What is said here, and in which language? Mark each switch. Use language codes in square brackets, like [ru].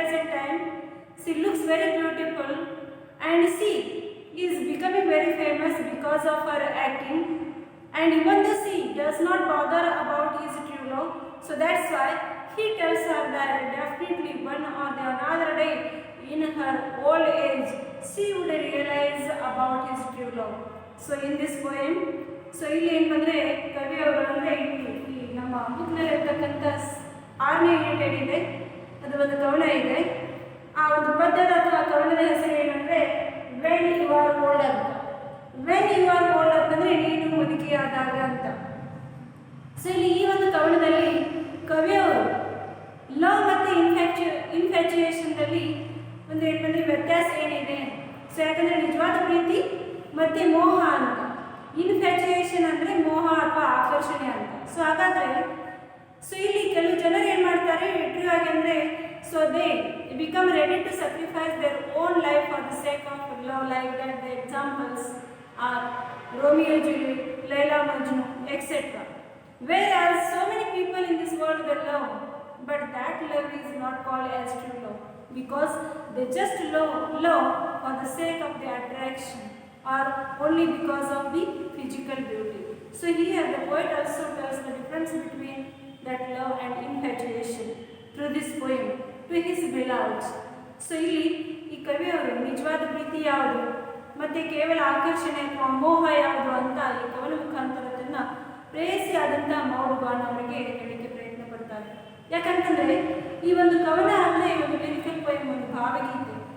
[en] time, she looks very beautiful and she is becoming very famous because of her acting, and even though she does not bother about his true love, so that's why he tells her that definitely one or the another day in her old age she would realize about his true love. So in this poem, so [kn] ಇಲ್ಲಿ ಏನು ಬಂದರೆ ಕವಿಯವರು ಅಂದರೆ ಈ ನಮ್ಮ ಬುಕ್ನಲ್ಲಿರ್ತಕ್ಕಂಥ 6ನೇ unit ಇದೆ, ಅದು ಒಂದು ಕವನ ಇದೆ. ಆ ಒಂದು ಪದ್ಯದ ಅಥವಾ ಕವನದ ಹೆಸರು ಏನಂದರೆ ವೆನ್ ಯು ಆರ್ ಓಲ್ಡ್ ಅಂತ. ವೆನ್ ಯು ಆರ್ ಓಲ್ಡ್ ಅಂತಂದರೆ ನೀನು ಮುದುಕಿಯಾದಾಗ ಅಂತ. ಸೊ ಇಲ್ಲಿ ಈ ಒಂದು ಕವನದಲ್ಲಿ ಕವಿಯವರು ಲವ್ ಮತ್ತು ಇನ್ಫ್ಯಾಚುಯೇಷನ್ದಲ್ಲಿ ಒಂದು ಏನಂದರೆ ವ್ಯತ್ಯಾಸ ಏನಿದೆ. ಸೊ ಯಾಕಂದರೆ ನಿಜವಾದ ಪ್ರೀತಿ ಮತ್ತು ಮೋಹ ಅಂತ. ಇನ್ಫ್ಯಾಚುಯೇಷನ್ ಅಂದರೆ ಮೋಹ ಅಥವಾ ಆಕರ್ಷಣೆ ಅಂತ. ಸೊ ಹಾಗಾದರೆ ಸೊ ಇಲ್ಲಿ ಕೆಲವು ಜನರು ಏನು ಮಾಡ್ತಾರೆ ಇಟ್ಟಿರುವಾಗ ಅಂದರೆ [en] So they become ready to sacrifice their own life for the sake of love, like that the examples are Romeo Juliet, Laila Majnu, etc. Whereas so many people in this world they love, but that love is not called as true love, because they just love for the sake of the attraction or only because of the physical beauty. So here the poet also tells the difference between that love and infatuation through this poem to his beloved. [kn] So ಇಲ್ಲಿ ಈ ಕವಿಯವರು ನಿಜವಾದ ಪ್ರೀತಿ ಯಾವುದು ಮತ್ತು ಕೇವಲ ಆಕರ್ಷಣೆ ಅಥವಾ ಮೋಹ ಯಾವುದು ಅಂತ ಈ ಕವನ ಮುಖಾಂತರ ತನ್ನ ಪ್ರೇಯಸಿಯಾದಂಥ ಮೌಡ್ ಗಾನ್ ಅವರಿಗೆ ಹೇಳಲಿಕ್ಕೆ ಪ್ರಯತ್ನ ಪಡ್ತಾರೆ. ಯಾಕಂತಂದರೆ ಈ ಒಂದು ಕವನ ಅಂದರೆ ಈ ಒಂದು ಲಿರಿಕಲ್ ಪೋಯಮ್, ಒಂದು ಭಾವಗೀತೆ.